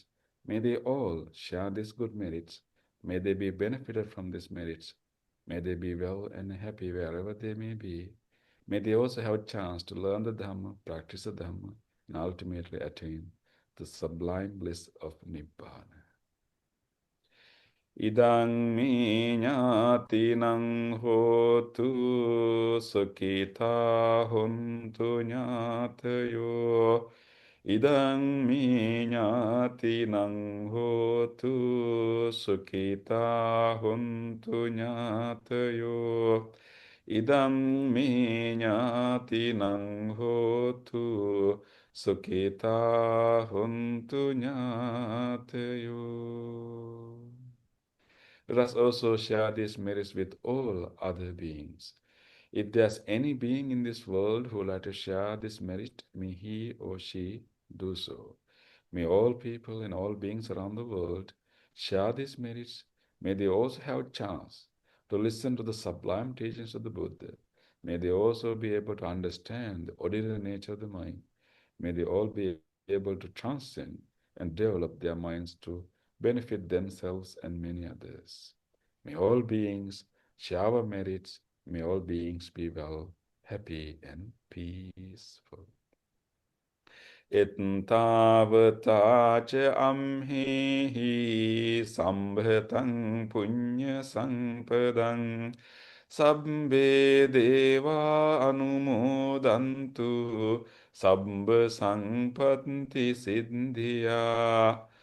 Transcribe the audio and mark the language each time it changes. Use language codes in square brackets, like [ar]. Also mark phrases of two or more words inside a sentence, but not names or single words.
[en] May they all share these good merits. May they be benefited from these merits. May they be well and happy wherever they may be. May they also have a chance to learn the Dhamma, practice the Dhamma, and ultimately attain the sublime bliss of Nibbana. [pi] Idang mi ñātinang hotu sukita huntu ñātayo. Idang mi ñātinang hotu sukita huntu ñātayo. Idang mi ñātinang hotu sukita huntu ñātayo. [en] Let us also share these merits with all other beings. If there's any being in this world who would like to share this merit, may he or she do so. May all people and all beings around the world share these merits. May they also have a chance to listen to the sublime teachings of the Buddha. May they also be able to understand the ordinary nature of the mind. May they all be able to transcend and develop their minds to benefit themselves and many others. May all beings share our merits. May all beings be well, happy, and peaceful. [pi] Ittavata ca amhi sambhatam punya sampadam sabbe deva anumodantu sabba sampatti siddhya.